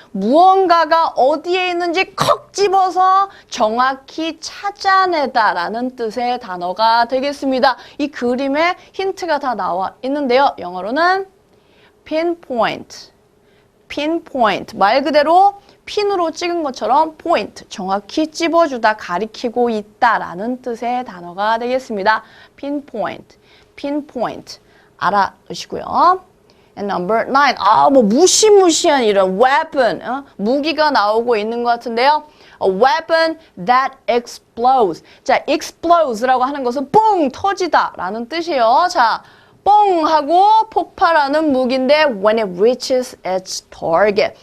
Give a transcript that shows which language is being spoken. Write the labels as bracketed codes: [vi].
[ko] 무언가가 어디에 있는지 콕 집어서 정확히 찾아내다라는 뜻의 단어가 되겠습니다. 이 그림에 힌트가 다 나와 있는데요. 영어로는 pinpoint. pinpoint. 말 그대로 핀으로 찍은 것처럼 포인트, 정확히 찝어주다, 가리키고 있다라는 뜻의 단어가 되겠습니다. pinpoint, pinpoint 알아두시고요. And number 9, 뭐 무시무시한 이런 weapon, 무기가 나오고 있는 것 같은데요. [en] A weapon that explodes. [ko] 자, explodes라고 하는 것은 뽕 터지다라는 뜻이에요. 자, 뽕 하고 폭발하는 무기인데 when it reaches its target.